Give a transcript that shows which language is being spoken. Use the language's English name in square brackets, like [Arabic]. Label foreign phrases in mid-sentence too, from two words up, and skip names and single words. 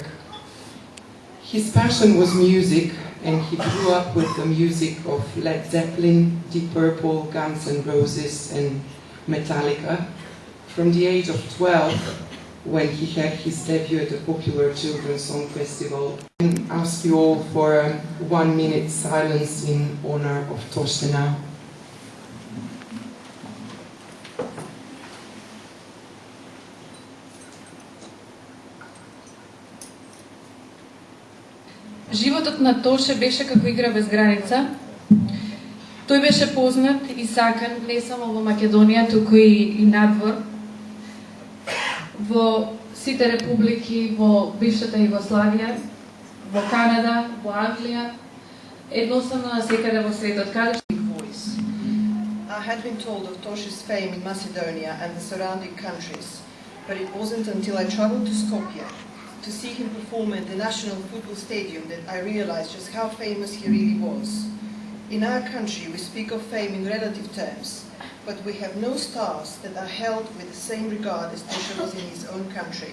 [English] His passion was music, and he grew up with the music of Led Zeppelin, Deep Purple, Guns N' Roses and Metallica. From the age of 12, when he had his debut at the Popular Children's Song Festival. I ask you all for a 1 minute silence in honor of Toshe now. [Macedonian] Животот на Тоше беше како игра без граница. Тој беше познат и сакан не само во Македонија, туку и надвор, во сите републики во бившата Југославија, во Канада, во Англија, едноставно насекаде во светот. [English] I had been told of Toshe's fame in Macedonia and the surrounding countries, but it wasn't until I traveled to Skopje to see him perform at the National Football Stadium that I realized just how famous he really was. In our country, we speak of fame in relative terms, but we have no stars that are held with the same regard as Toshe was in his own country.